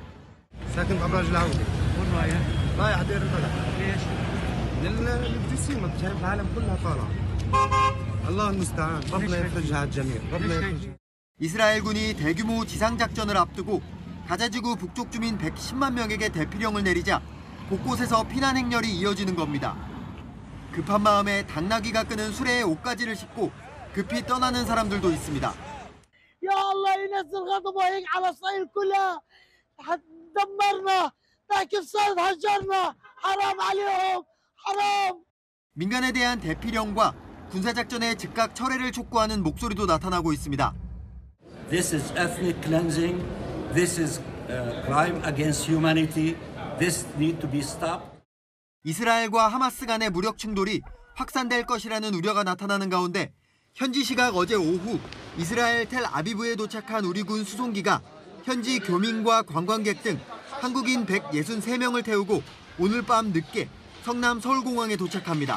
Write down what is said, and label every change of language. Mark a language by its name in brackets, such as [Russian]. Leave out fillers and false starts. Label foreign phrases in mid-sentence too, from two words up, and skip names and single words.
[Korean] 이스라엘군이 대규모 지상작전을 앞두고 가자지구 북쪽 주민 110만 명에게 대피령을 내리자 곳곳에서 피난 행렬이 이어지는 겁니다. 급한 마음에 당나귀가 끄는 수레에 옷가지를 싣고 급히 떠나는 사람들도 있습니다. [Arabic] يا الله ينزل غضبه على إسرائيل كلها دمرنا باكستان هجرنا حرام عليهم حرام. [Korean] 민간에 대한 대피령과 군사작전의 즉각 철회를 촉구하는 목소리도 나타나고 있습니다. [English] This is ethnic cleansing. This is crime against humanity. This need to be stopped. [Korean] 이스라엘과 하마스 간의 무력 충돌이 확산될 것이라는 우려가 나타나는 가운데 현지 시각 어제 오후 이스라엘 텔 아비브에 도착한 우리 군 수송기가 현지 교민과 관광객 등 한국인 163명을 태우고 오늘 밤 늦게 성남 서울공항에 도착합니다.